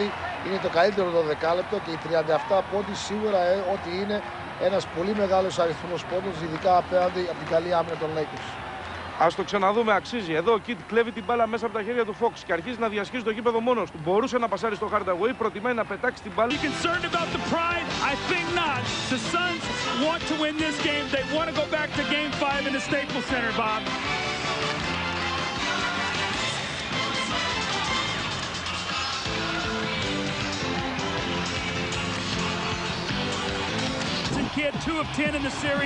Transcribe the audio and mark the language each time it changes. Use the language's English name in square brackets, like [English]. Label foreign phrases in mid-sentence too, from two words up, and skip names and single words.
[Greek] Είναι το καλύτερο 12 λεπτό και οι 37 πόντοι σίγουρα ότι είναι ένας πολύ μεγάλος αριθμός πόντων, ειδικά απέναντι από την καλή άμυνα των Lakers. Ας το ξαναδούμε, αξίζει. Εδώ ο Kidd κλέβει την μπάλα μέσα από τα χέρια του Fox και αρχίζει να διασχίζει το γήπεδο μόνος του. Μπορούσε να πασάρει στο Hardaway, προτιμάει να πετάξει την μπάλα. [English] I think not. The Suns want to win this game. They want to go back to Game 5 in the Staples Center, Bob. Kidd 2 of 10 in the series.